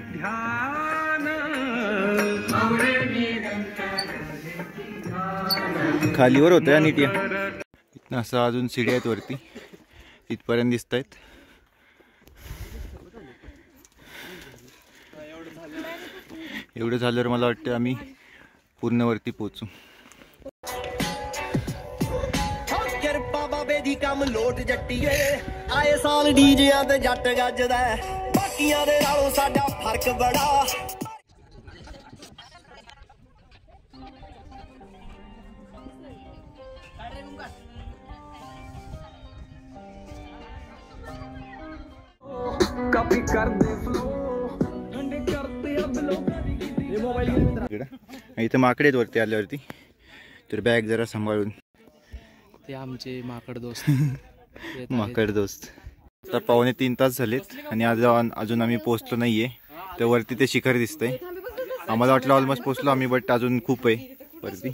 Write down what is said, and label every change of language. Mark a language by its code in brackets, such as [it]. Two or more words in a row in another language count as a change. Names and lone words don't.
[mr] खालीवर होतं नीट. इथनं असं अजून शिडी आहेत वरती, इथपर्यंत दिसत आहेत. एवढं झाल्यावर मला वाटतं आम्ही पूर्ण वरती पोहोचू. [pa] ਕਿਰਪਾ ਬਾਬੇ ਦੀ ਕੰਮ ਲੋਟ ਜੱਟੀਏ ਆਏ ਸਾਲ ਡੀਜਿਆਂ ਤੇ ਜੱਟ ਗੱਜਦਾ ਬਾਕੀਆਂ ਦੇ ਨਾਲੋਂ ਸਾਡਾ ਫਰਕ ਬੜਾ. ਕਾਪੀ ਕਰਦੇ ਫਲੋ ਠੰਡੇ [hi] करते अब लोग ये मोबाईल. [mr] इथं माकडे आहेत वरती आल्यावरती, तर बॅग जरा सांभाळून. ते आमचे माकड दोस्त माकड दोस्त. तर 2.5 तास झालेत आणि अजून आम्ही पोहोचलो नाहीये. तर वरती ते शिखर दिसतंय. आम्हाला वाटलं ऑलमोस्ट पोहोचलो आम्ही, बट अजून खूप आहे वरती.